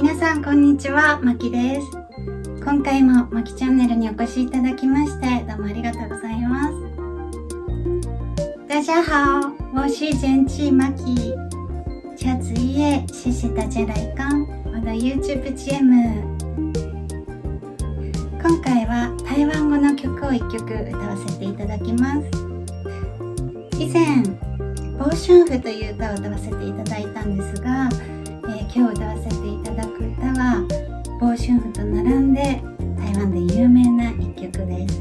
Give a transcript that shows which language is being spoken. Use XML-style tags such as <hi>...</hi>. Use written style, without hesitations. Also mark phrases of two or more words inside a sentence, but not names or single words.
<ja>さんこんにちは、まきです。今回もまきチャンネルにお越しいただきましてどうもありがとうございます。</ja> <zh>大家好，我是简气まき。下次也谢谢大家来看我的 YouTube 节目。</zh> <ja>今回は台湾語の曲を1曲歌わせていただきます。以前ボーシュンフという歌を歌わせていただいたんですが、今日歌わせていただく歌はボーシュンフと並んで台湾で有名な一曲です。</ja>